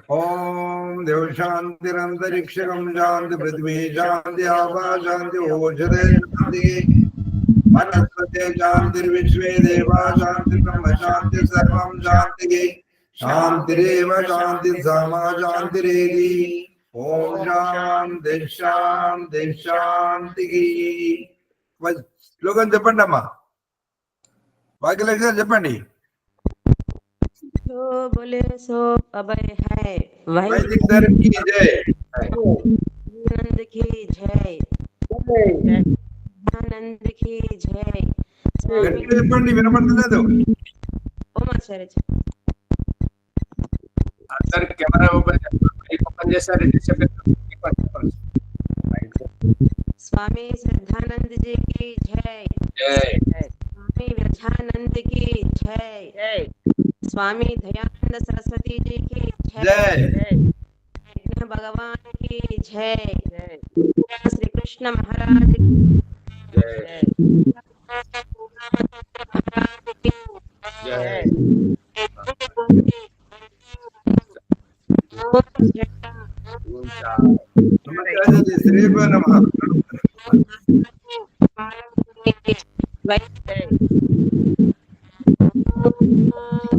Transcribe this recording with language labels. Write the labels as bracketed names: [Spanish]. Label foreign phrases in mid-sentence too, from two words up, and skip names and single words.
[Sanskrit] ओम देव शांतिरंतरिक्षकं शांति पृथ्वी शांति आकाश शांति ओषधे शांति वनस्पते शांतिर्विश्वे देवा शांति ब्रह्म शांति सर्वं शांति शांतिरेव शांति समा शांतिरेधि। ओम शांति शांति शांति। [Telugu] శ్లోకం చెప్పండి అమ్మా, భాగ్యలక్ష్మి చెప్పండి. [Hindi] जो बोले सो अभय है, वैदिक धर्म की जय, आनंद की जय, आनंद की जय। [Telugu] గట్టిగా చెప్పండి, వినపడలేదు. ఓం ఆచార్య. అందరు కెమెరా ఓపెన్ చేశారండి, చెప్పండి. [Hindi] स्वामी श्रद्धानंद जी की जय, जय। स्वामी विरजानंद की जय, स्वामी दयानंद सरस्वती जी की जय, कृष्ण भगवान की जय, श्री कृष्ण महाराज की जय, महाराज की जय। [Sanskrit] శ్రీభ నమః. [Hindi] जय